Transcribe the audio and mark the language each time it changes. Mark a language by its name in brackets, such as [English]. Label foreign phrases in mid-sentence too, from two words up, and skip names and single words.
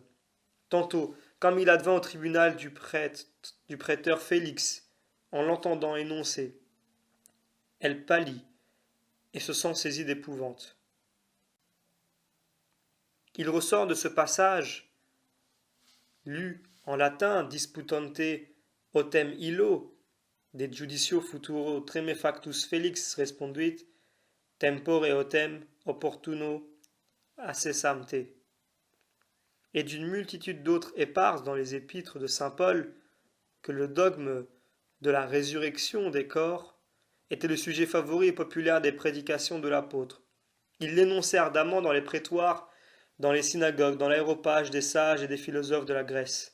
[French] Tantôt, comme il advint au tribunal du prêteur Félix, en l'entendant énoncer, elle pâlit et se sent saisie d'épouvante. Il ressort de ce passage, lu en latin [Latin] disputante autem illo, de judicio futuro tremefactus Felix responduit, tempore autem opportuno accessamte, [French] et d'une multitude d'autres éparses dans les épîtres de saint Paul, que le dogme de la résurrection des corps était le sujet favori et populaire des prédications de l'apôtre. Il l'énonçait ardemment dans les prétoires, dans les synagogues, dans l'aéropage des sages et des philosophes de la Grèce.